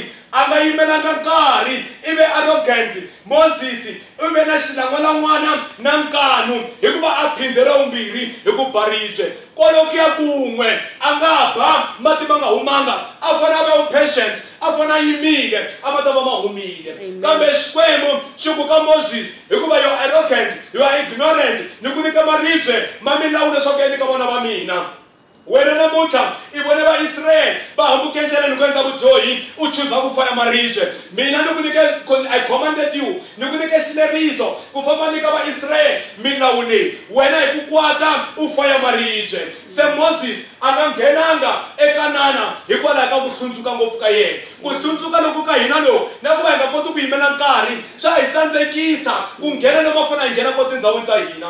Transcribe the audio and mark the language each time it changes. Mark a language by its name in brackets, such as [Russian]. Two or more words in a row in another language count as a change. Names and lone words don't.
[Tsonga] A nga yimelanga nkarhi ivi arrogant. Moses u ve na xilangwan'wana na nkanu hikuva a phinde ra vumbirhi hi ku ba ribye kwaloku ya kun'we a nga ba mati ma nga humanga a fane a va patient a fane a yimile a ma ta va ma humile. Kambe Xikwembu xi ku ka Moses hikuva yo arrogant yo ignorant ni ku nyika maribye ma milawu leswaku ya nyika vana va mina. Wena namuntlha i vone vaIsrayele va hambuke ndlela ni ku endla vudyohi u chuza ku faya maribye. Mina ni ku nyike [English] I commanded you [Tsonga] ni ku nyike xileriso ku famba nyika vaIsrayele milawu leyi wena hi ku kwata u faya maribye. Se Moses a nga nghenanga eKanana hikwalaho ka ku hlundzuka ngopfu ka yena. Ku hlundzuka loku ka hina loku na ku va hi nga koti ku yimela nkarhi swa hi tsandzekisa ku nghena loko va fanele hi nghena ko tindhawini ta hina.